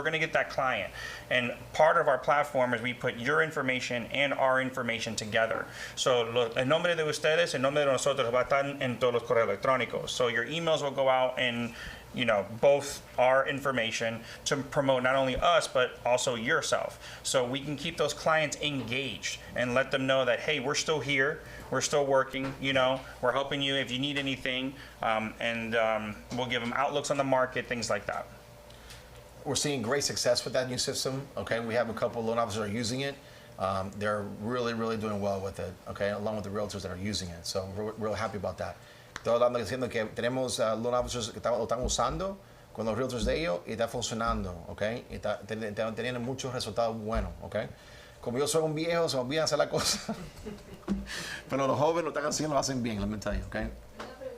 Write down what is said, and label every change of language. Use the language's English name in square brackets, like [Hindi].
[English] We're going to get that client. And part of our platform is we put your information and our information together. [Spanish] So el nombre de ustedes, el nombre de nosotros va a estar en todos los correos electrónicos. [English] So your emails will go out in both our information to promote not only us, but also yourself. So we can keep those clients engaged and let them know that, hey, we're still here. We're still working, we're helping you if you need anything, and we'll give them outlooks on the market, things like that. We're seeing great success with that new system, okay? We have a couple of loan officers that are using it. They're really, really doing well with it, okay? Along with the realtors that are using it. So we're real happy about that. [Spanish] Estoy hablando diciendo que tenemos loan officers que lo están usando con los realtors de ellos y está funcionando, ¿ok? Y está teniendo muchos resultados buenos, ¿ok? Como yo soy un viejo, se me olvida hacer la cosa. Pero los jóvenes lo están haciendo, lo hacen bien, [English] let me tell you, [Spanish] ¿ok? Una pregunta.